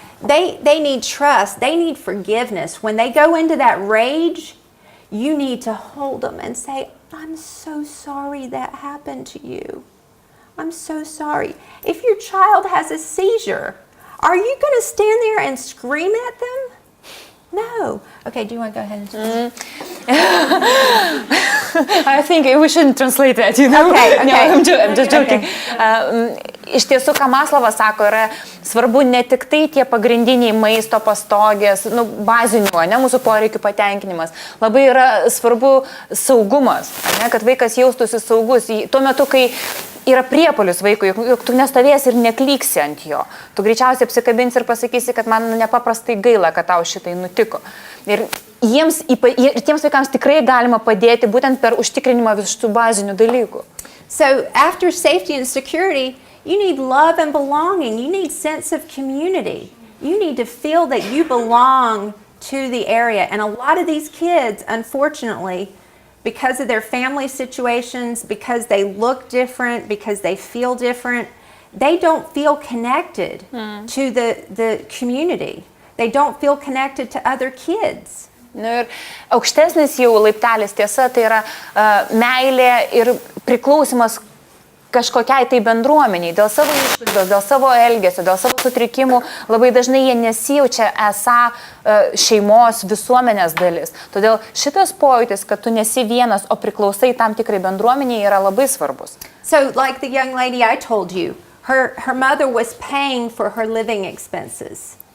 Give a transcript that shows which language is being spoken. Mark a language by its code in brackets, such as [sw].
[en] They need trust. They need forgiveness. When they go into that rage, you need to hold them and say, I'm so sorry that happened to you. I'm so sorry. If your child has a seizure, are you going to stand there and scream at them? No. Okay, do you want to go ahead and do this? I think we shouldn't translate that, Okay. No, I'm just joking. [lt] Iš tiesų, ką Maslovas sako, yra svarbu ne tik tai tie pagrindiniai maisto, pastogės, bazinių, mūsų poreikių patenkinimas. Labai yra svarbu saugumas, kad vaikas jaustųsi saugus. Tuo metu, kai yra priepuolis vaikui, juk tu nestovėsi ir neklyksi ant jo. Tu greičiausiai apsikabinsi ir pasakysi, kad man nepaprastai gaila, kad tau šitai nutiko. Ir tiems vaikams tikrai galima padėti būtent per užtikrinimą visų bazinių dalykų. [en] So after safety and security, you need love and belonging. You need sense of community. You need to feel that you belong to the area. And a lot of these kids, unfortunately, because of their family situations, because they look different, because they feel different, they don't feel connected to the community. They don't feel connected to other kids. [lt] Ir aukštesnis jau laiptelis tiesa, tai yra meilė ir priklausimas kažkokiai tai bendruomeniai, dėl savo išlaidos, dėl savo elgesio, dėl savo sutrikimų, labai dažnai jie nesijaučia esą šeimos visuomenės dalis. Todėl šitas pojūtis, kad tu nesi vienas, o priklausai tam tikrai bendruomeniai, yra labai svarbus. [en] So like the young lady I told you, her mother was paying for her living expenses.